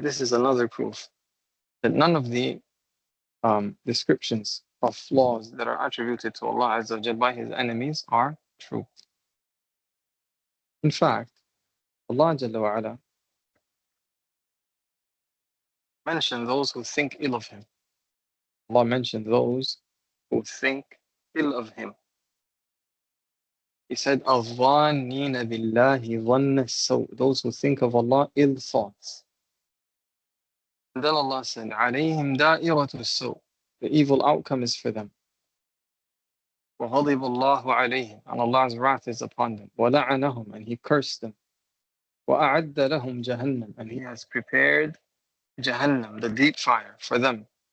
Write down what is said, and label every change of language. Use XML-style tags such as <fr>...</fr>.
<en>This is another proof that none of the descriptions of flaws that are attributed to Allah Azza wa Jalla by His enemies are true. In fact, Allah Jalla wa ala mentioned those who think ill of Him. Allah mentioned those who think ill of Him. He said,</en> <ar>الظَّانِّينَ بِاللَّهِ ظَنَّ السَّوْءِ.</ar> <en>Those who think of Allah ill thoughts. And then Allah said,</en> <ar>عَلَيْهِمْ دَائِرَةُ السَّوْءِ.</ar> <en>the evil outcome is for them.</en> <ar>وَغَضِبَ اللَّهُ عَلَيْهِمْ,</ar> <en>and Allah's wrath is upon them.</en> <ar>وَلَعَنَهُمْ,</ar> <en>and He cursed them.</en> <ar>وَأَعَدَّ لَهُمْ جَهَنَّمْ,</ar> <en>and He has prepared Jahannam, the deep fire, for them.</en>